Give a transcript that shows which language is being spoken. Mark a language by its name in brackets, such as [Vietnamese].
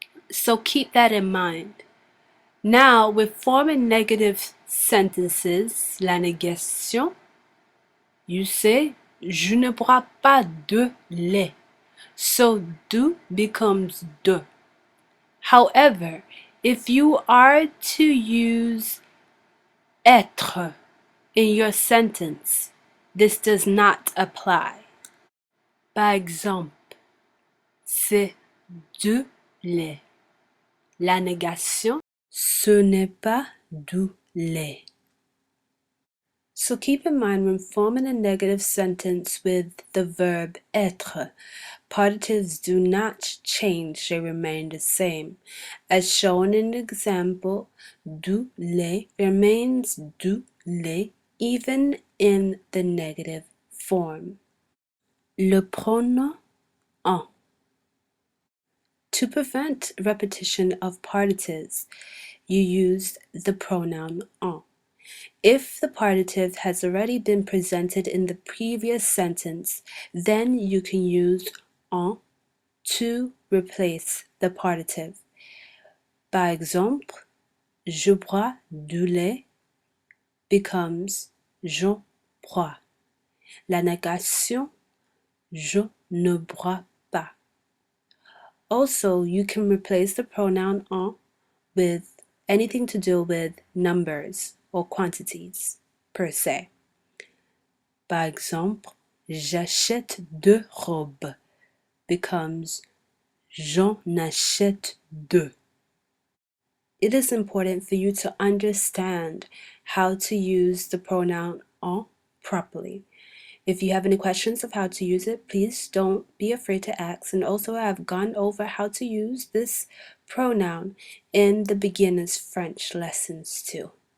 [English] So keep that in mind. Now, with forming negative sentences, la négation, you say, [French] je ne bois pas de lait. [English] So, du becomes de. However, if you are to use être in your sentence, this does not apply. [French] Par exemple, c'est du lait. La négation, ce n'est pas du lait. [English] So keep in mind when forming a negative sentence with the verb être, partitives do not change, they remain the same. As shown in the example, du lait remains du lait even in the negative form. [French] Le pronom en. [English] To prevent repetition of partitives, you use the pronoun en. If the partitive has already been presented in the previous sentence, then you can use en to replace the partitive. [French] Par exemple, je bois du lait [English] becomes [French] j'en bois. La négation, je ne bois pas. [English] Also, you can replace the pronoun en with anything to do with numbers or quantities per se. [French] Par exemple, j'achète deux robes [English] becomes [French] j'en achète deux. [English] It is important for you to understand how to use the pronoun en properly. If you have any questions of how to use it, please don't be afraid to ask. And also, I've gone over how to use this pronoun in the beginner's French lessons too.